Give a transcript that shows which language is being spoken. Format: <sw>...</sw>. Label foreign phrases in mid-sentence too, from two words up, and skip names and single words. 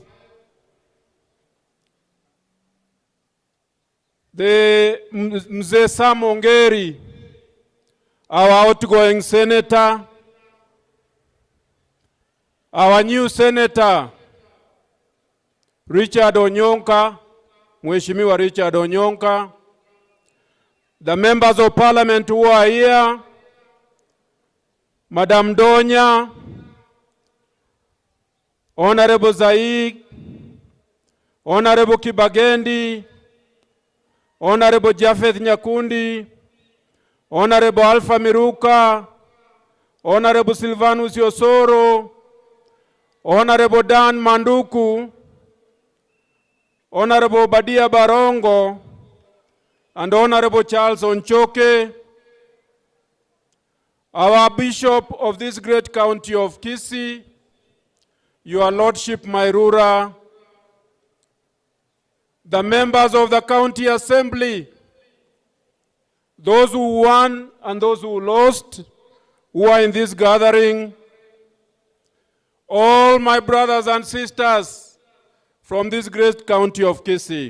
<en>the Mzee Sam Ongeri, our outgoing Senator, our new Senator, Richard Onyonka, Mheshimiwa Richard Onyonka, the members of parliament who are here, Madam Donya, Honorable Zaig, Honorable Kibagendi, Honorable Jafeth Nyakundi, Honorable Alpha Miruka, Honorable Silvanus Yosoro, Honorable Dan Manduku, Honorable Badia Barongo, and Honorable Charles Onchoke, our Bishop of this great county of Kisii, Your Lordship Mairura, the members of the county assembly, those who won and those who lost, who are in this gathering, all my brothers and sisters from this great county of Kisii.</en>